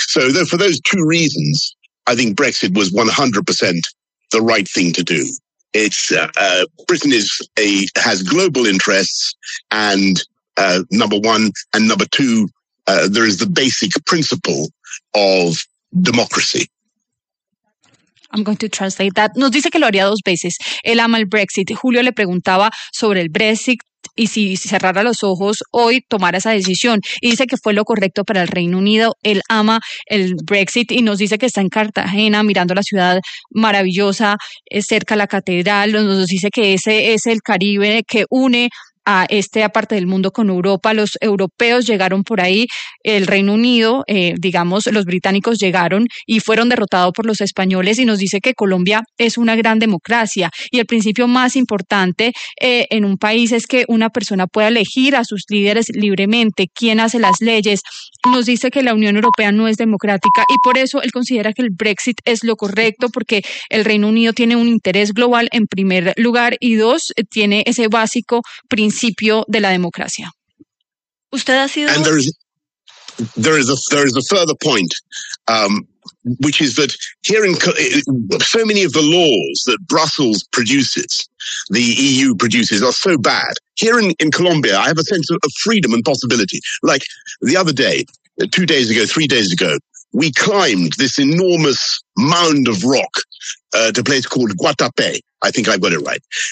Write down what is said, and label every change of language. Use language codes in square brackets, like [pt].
[en] So for those two reasons, I think Brexit was 100% the right thing to do. It's Britain has global interests, and number one, and number two, there is the basic principle of democracy. I'm going to translate that. [es] Nos dice que lo haría dos veces. Él ama el Brexit. Julio le preguntaba sobre el Brexit y si cerrara los ojos hoy, tomara esa decisión. Y dice que fue lo correcto para el Reino Unido. Él ama el Brexit y nos dice que está en Cartagena mirando la ciudad maravillosa, cerca a la catedral. Nos dice que ese es el Caribe que une a esta parte del mundo con Europa. Los europeos llegaron por ahí, el Reino Unido, digamos, los británicos llegaron y fueron derrotados por los españoles, y nos dice que Colombia es una gran democracia y el principio más importante en un país es que una persona pueda elegir a sus líderes libremente, quién hace las leyes. Nos dice que la Unión Europea no es democrática y por eso él considera que el Brexit es lo correcto, porque el Reino Unido tiene un interés global en primer lugar y dos, tiene ese básico principio de la democracia. ¿Usted ha sido? [en] And there is a further point, which is that here in so many of the laws that Brussels produces, the EU produces, are so bad. Here in Colombia, I have a sense of freedom and possibility. Like the other day, 2 days ago, 3 days ago, we climbed this enormous mound of rock to a place called Guatapé. I think I've got it right.